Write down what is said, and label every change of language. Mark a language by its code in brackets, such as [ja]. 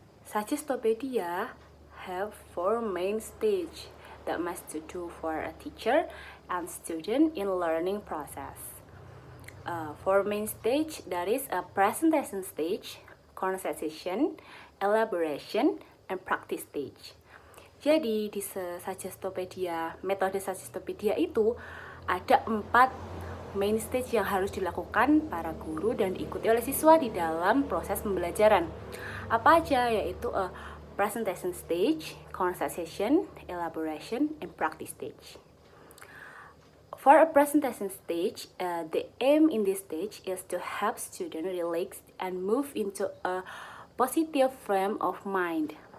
[en] Sajestopedia have 4 main stage that must to do for a teacher and student in learning process. 4 main stage, that is a presentation stage, conversation, elaboration, and practice stage. [id] Jadi di Sajestopedia, metode Sajestopedia itu ada [en] 4 main stage [id] yang harus dilakukan para guru dan diikuti oleh siswa di dalam proses pembelajaran. Apa aja? [en] Yaitu presentation stage, conversation, elaboration, and practice stage. For a presentation stage, the aim in this stage is to help students relax and move into a positive frame of mind.